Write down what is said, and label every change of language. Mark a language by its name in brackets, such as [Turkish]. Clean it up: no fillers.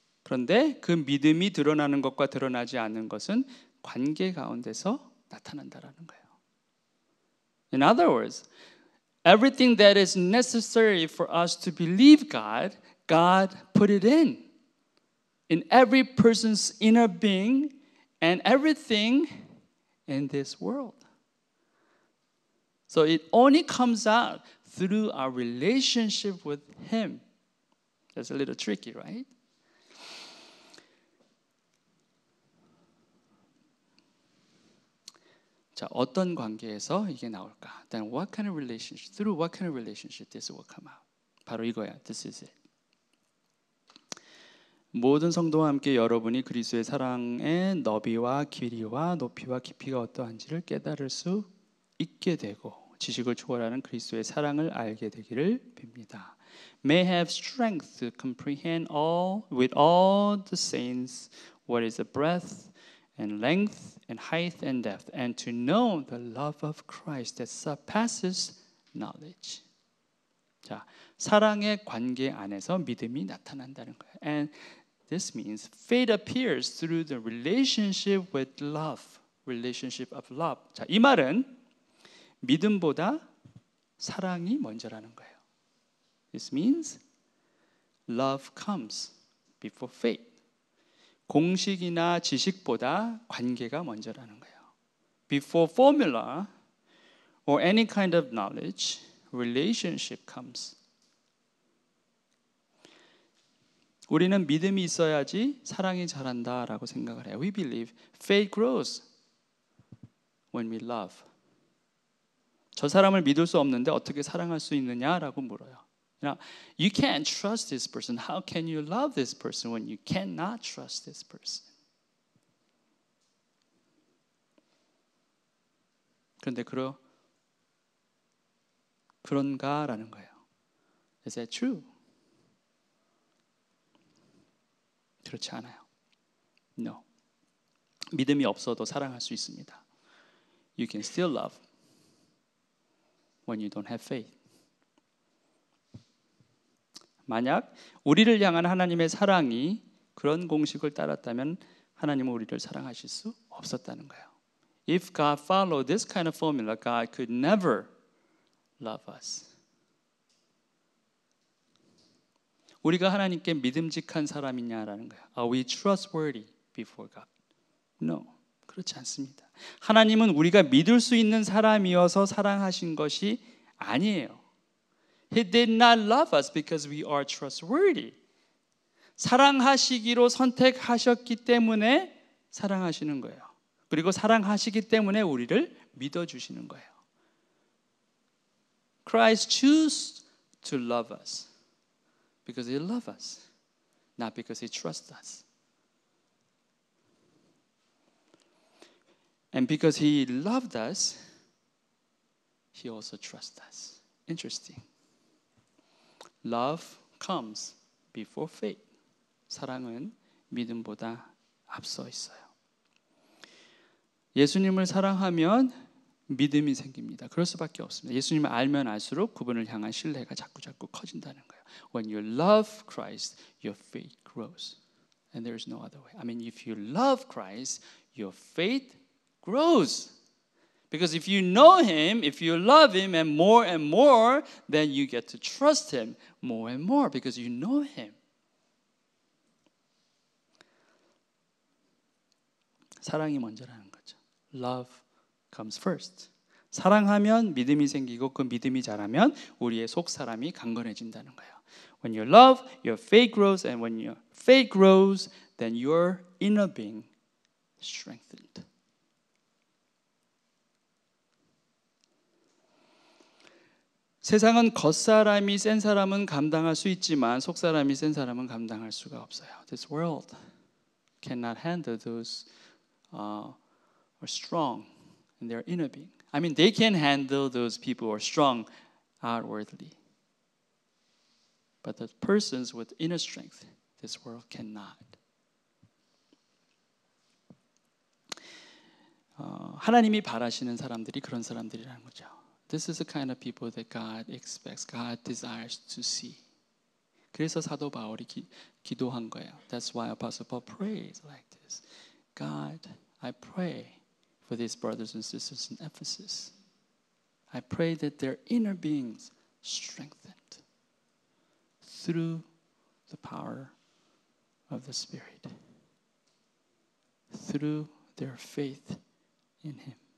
[Korean] 그런데 그 믿음이 드러나는 것과 드러나지 않는 것은 관계 가운데서 나타난다라는 거예요. [English] In other words, everything that is necessary for us to believe God, God put it in every person's inner being and everything in this world. So it only comes out through our relationship with Him. That's a little tricky, right? [Korean] 자, 어떤 관계에서 이게 나올까? [English] Then what kind of relationship? Through what kind of relationship this will come out? [Korean] 바로 이거야. [English] This is it. [Korean] 모든 성도와 함께 여러분이 그리스도의 사랑의 너비와 길이와 높이와 깊이가 어떠한지를 깨달을 수 있게 되고 지식을 초월하는 그리스도의 사랑을 알게 되기를 빕니다. [English] May have strength to comprehend all with all the saints what is the breadth and length and height and depth, and to know the love of Christ that surpasses knowledge. [Korean] 자, 사랑의 관계 안에서 믿음이 나타난다는 거예요. [English] And this means faith appears through the relationship with love, relationship of love. [Korean] 자, 이 말은 믿음보다 사랑이 먼저라는 거예요. [English] This means love comes before faith. [Korean] 공식이나 지식보다 관계가 먼저라는 거예요. [English] Before formula or any kind of knowledge, relationship comes. [Korean] 우리는 믿음이 있어야지 사랑이 자란다라고 생각을 해요. [English] We believe faith grows when we love. [Korean] 저 사람을 믿을 수 없는데 어떻게 사랑할 수 있느냐라고 물어요. [English] Now, you can't trust this person. How can you love this person when you cannot trust this person? [Korean] 그런데 그런가라는 거예요. [English] Is that true? [Korean] 그렇지 않아요. [English] No. [Korean] 믿음이 없어도 사랑할 수 있습니다. [English] You can still love when you don't have faith. [Korean] 만약 우리를 향한 하나님의 사랑이 그런 공식을 따랐다면 하나님은 우리를 사랑하실 수 없었다는 거예요. [English] If God followed this kind of formula, God could never love us. [Korean] 우리가 하나님께 믿음직한 사람이냐라는 거예요. [English] Are we trustworthy before God? No, [Korean] 그렇지 않습니다. 하나님은 우리가 믿을 수 있는 사람이어서 사랑하신 것이 아니에요. [English] He did not love us because we are trustworthy. [Korean] 사랑하시기로 선택하셨기 때문에 사랑하시는 거예요. 그리고 사랑하시기 때문에 우리를 믿어주시는 거예요. [English] Christ chose to love us because He loves us, not because He trusts us. And because He loved us, He also trusts us. Interesting. Love comes before faith. [Korean] 사랑은 믿음보다 앞서 있어요. 예수님을 사랑하면 믿음이 생깁니다. 그럴 수밖에 없습니다. 예수님을 알면 알수록 그분을 향한 신뢰가 자꾸 커진다는 거예요. [English] When you love Christ, your faith grows. And there is no other way. I mean, if you love Christ, your faith grows. Because if you know Him, if you love Him and more, then you get to trust Him more and more because you know Him. [Korean] 사랑이 먼저라는 거죠. [English] Love comes first. [Korean] 사랑하면 믿음이 생기고 그 믿음이 자라면 우리의 속 사람이 강건해진다는 거예요. [English] When you love, your faith grows, and when your faith grows, then your inner being is strengthened. [Korean] 세상은 겉사람이 센 사람은 감당할 수 있지만 속사람이 센 사람은 감당할 수가 없어요. [English] This world cannot handle those are strong in their inner being. I mean, they can handle those people who are strong outwardly. But the persons with inner strength, this world cannot. [Korean] 하나님이 바라시는 사람들이 그런 사람들이라는 거죠. [English] This is the kind of people that God expects, God desires to see. [Korean] 그래서 사도 바울이 기도한 거예요. [English] That's why Apostle Paul prays like this. God, I pray for these brothers and sisters in Ephesus. I pray that their inner beings strengthened through the power of the Spirit, through their faith in Him.